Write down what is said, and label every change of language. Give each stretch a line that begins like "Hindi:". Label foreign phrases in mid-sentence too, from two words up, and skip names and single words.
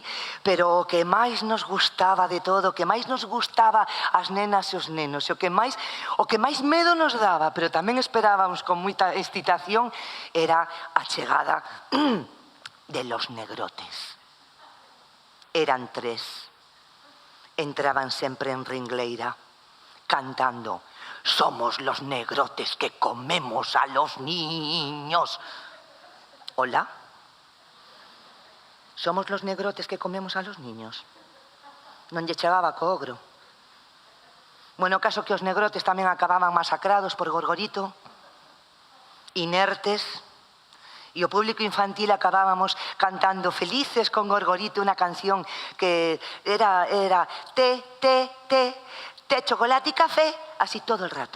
Galician: Pero o que máis nos gustaba de todo, o que máis nos gustaba as nenas e os nenos, o que máis medo nos daba, pero tamén esperábamos con moita excitación, era a chegada
Spanish: de los negrotes.
Galician: Eran 3. Entraban sempre en ringleira, cantando
Spanish: «Somos los negrotes que comemos a los niños». ¿Hola? ¿Somos los negrotes que comemos a los niños?
Galician: Non lle chegaba co ogro. Bueno, o caso que os negrotes tamén acababan masacrados por Gorgorito, inertes, e o público infantil acabábamos cantando felices con Gorgorito unha canción que era té, chocolate e café,
Spanish: así todo el rato.